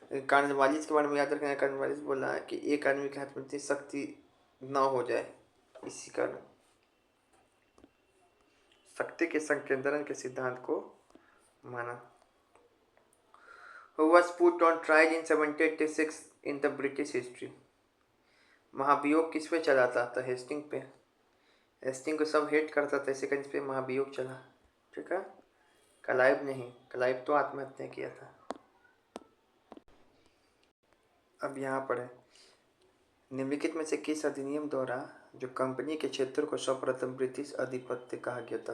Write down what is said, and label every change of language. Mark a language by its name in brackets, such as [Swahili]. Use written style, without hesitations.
[Hindi] Cornwallis के बारे में याद रखना, कॉर्नवालिस बोला है कि एक आदमी के हाथ में इतनी शक्ति ना हो जाए, इसी कारण शक्ति के संकेंद्रण के सिद्धांत को माना। [English] Who was put on trial in 1786 in the British history? [Hindi] महाभियोग किस पे चला था? तो हेस्टिंग पे। हेस्टिंग को सब हेट करता था, इसी कारण इस पे महाभियोग चला। ठीक है, क्लाइव नहीं, क्लाइव तो आत्महत्या किया था। अब यहाँ पर है निम्नलिखित में से किस अधिनियम द्वारा जो कंपनी के क्षेत्र को सर्वप्रथम ब्रिटिश आधिपत्य कहा गया था?